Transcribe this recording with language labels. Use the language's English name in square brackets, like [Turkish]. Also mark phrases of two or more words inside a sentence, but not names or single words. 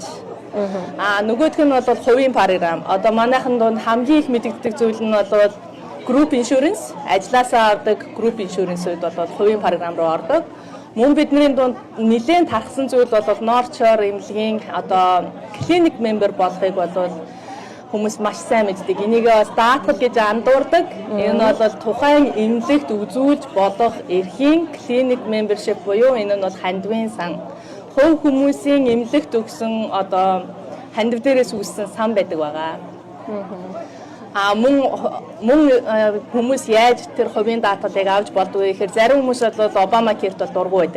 [Mongolian] Нөгөөх нь бол хувийн програм. Одоо манайхан донд хамгийн их мэдэгддэг зүйл нь бол [English] group insurance, [Mongolian] ажилласаа авдаг [English] group insurance- [Mongolian] үүд бол хувийн програм руу ордог. Мөн бидний дунд нэлээд тархсан зүйл бол North-Shore эмнэлгийн одоо [English] clinic member [Mongolian] болохыг бол хүмүүс маш сайн мэддэг. Энийг бас даатгал гэж андуурдаг. Энэ бол тухайн эмнэлэгт үзүүлж болох эрхийн [English] clinic membership [Mongolian] буюу энэ нь бол хандивын сан. Хувь хүмүүсийн эмнэлэгт өгсөн одоо хандив дээрээс үүссэн сан байдаг байгаа. Мөн хүмүүс яаж тэр хувийн даатгалыг авч болдгоо гэхээр зарим хүмүүс бол Obama Care-т бол дургүй байдаг.